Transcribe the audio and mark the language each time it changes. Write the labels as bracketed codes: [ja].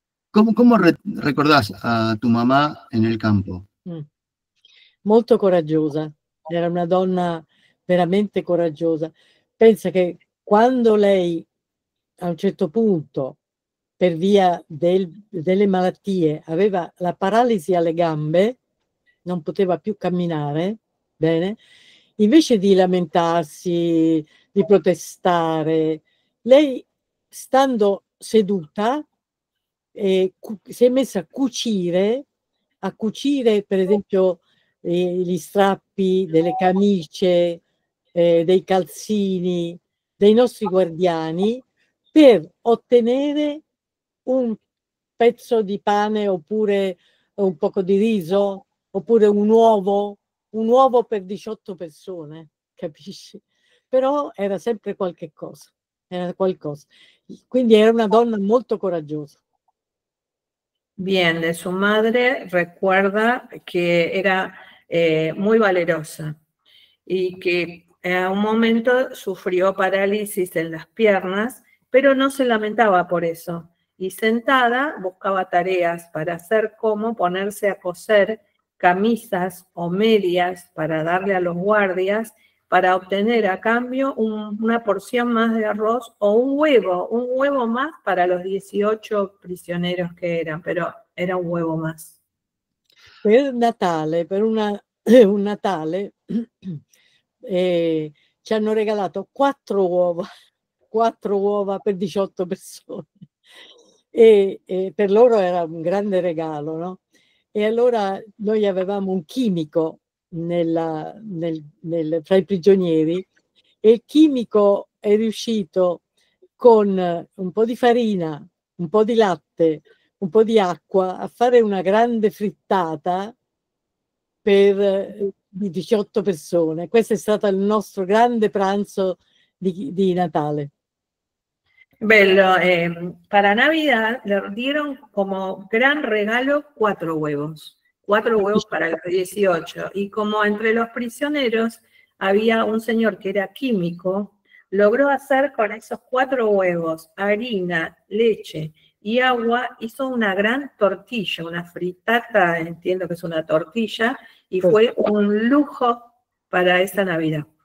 [es] ¿Cómo recordás a tu mamá en el campo? [it] Molto coraggiosa, era una donna veramente coraggiosa. Pensa che quando lei a un certo punto, per via delle malattie, aveva la paralisi alle gambe, non poteva più camminare, bene, invece di lamentarsi, di protestare, lei, stando seduta, si è messa a cucire per esempio gli strappi delle camicie, dei calzini, dei nostri guardiani, per ottenere un pezzo di pane oppure un poco di riso, oppure un uovo per 18 persone, capisci? Però era sempre qualche cosa, era qualcosa. Quindi era una donna molto coraggiosa. [es] Bien, de su madre recuerda que era muy valerosa y que a un momento sufrió parálisis en las piernas, pero no se lamentaba por eso. Y sentada buscaba tareas para hacer, como ponerse a coser camisas o medias para darle a los guardias, para obtener a cambio una porción más de arroz o un huevo más para los 18 prisioneros que eran, pero era un huevo más. [it] Per Natale, per un Natale, ci hanno regalato 4 uova per 18 persone. E per loro era un grande regalo, no? E allora noi avevamo un chimico fra i prigionieri, e il chimico è riuscito con un po' di farina, un po' di latte, un po' di acqua a fare una grande frittata per 18 persone. Questo è stato il nostro grande pranzo di Natale. [es] Bello, para Navidad le dieron como gran regalo 4 huevos. 4 huevos para los 18. Y como entre los prisioneros había un señor que era químico, logró hacer con esos 4 huevos, harina, leche y agua, hizo una gran tortilla, una fritata, entiendo que es una tortilla, y fue un lujo para esa Navidad.